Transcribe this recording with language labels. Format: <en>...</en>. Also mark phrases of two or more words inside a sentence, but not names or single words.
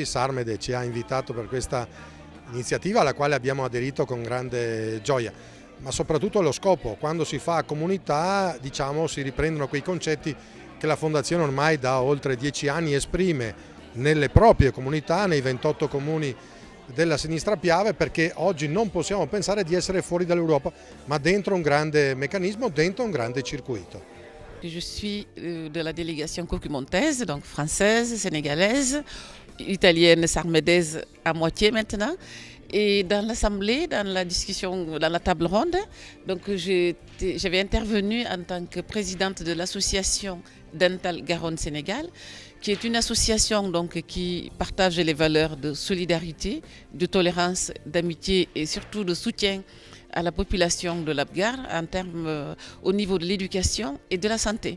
<it>Sarmede ci ha invitato per questa iniziativa alla quale abbiamo aderito con grande gioia, ma soprattutto lo scopo: quando si fa comunità, diciamo, si riprendono quei concetti che la Fondazione ormai da oltre 10 anni esprime nelle proprie comunità, nei 28 comuni della Sinistra Piave, perché oggi non possiamo pensare di essere fuori dall'Europa, ma dentro un grande meccanismo, dentro un grande circuito.</it> <fr>Je suis de la délégation cocumontaise, donc française, sénégalaise, italienne, sarmédaise à moitié maintenant. Et dans l'Assemblée, dans la discussion, dans la table ronde, donc j'avais intervenu en tant que présidente de l'association Dental Garonne Sénégal, qui est une association donc, qui partage les valeurs de solidarité, de tolérance, d'amitié et surtout de soutien à la population de l'Abgar en termes au niveau de l'éducation et de la santé.</fr>